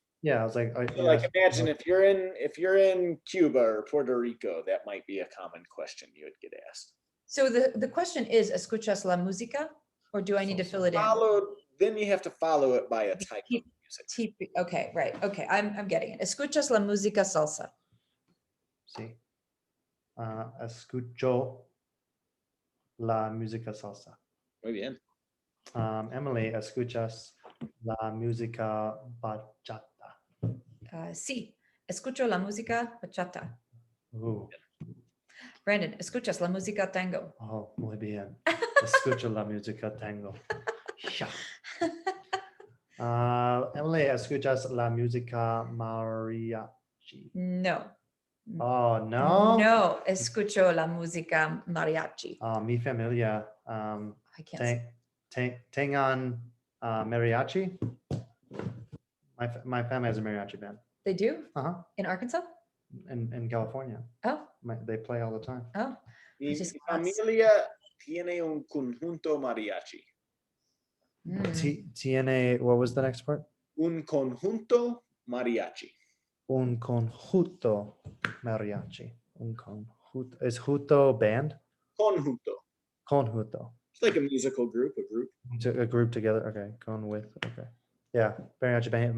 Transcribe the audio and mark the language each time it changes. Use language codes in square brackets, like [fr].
[en] yeah, I was like, So like imagine if you're in Cuba or Puerto Rico, that might be a common question you would get asked. So the question is, [es] escuchas la música, [en] or do I need to fill it in? Then you have to follow it by a type of music. Okay, right. Okay, I'm getting it. [es] Escuchas la música salsa. Sí. Escucho la música salsa. Muy bien. Emily, escuchas la música bachata. Sí, escucho la música bachata. Ooh. Brandon, escuchas la música tango. Oh, muy bien. Escucho la música tango. [en] Yeah. [es] Emily, escuchas la música mariachi. No. [en] Oh, no? [es] No, escucho la música mariachi. Mi familia [en] I can't say. [es] tengan mariachi. [en] My family has a mariachi band. They do? Uh-huh. In Arkansas? In California. Oh, They play all the time. oh. [es] Mi [en] just [es] familia tiene un conjunto mariachi. Tiene, [en] what was the next part? [es] Un conjunto mariachi. Un conjunto mariachi. Un conjunto. [en] Is juto band? [es] Conjunto. Conjunto. [en] It's like a musical group, a group. A group together. Okay. Con with. Okay. Yeah. Mariachi band.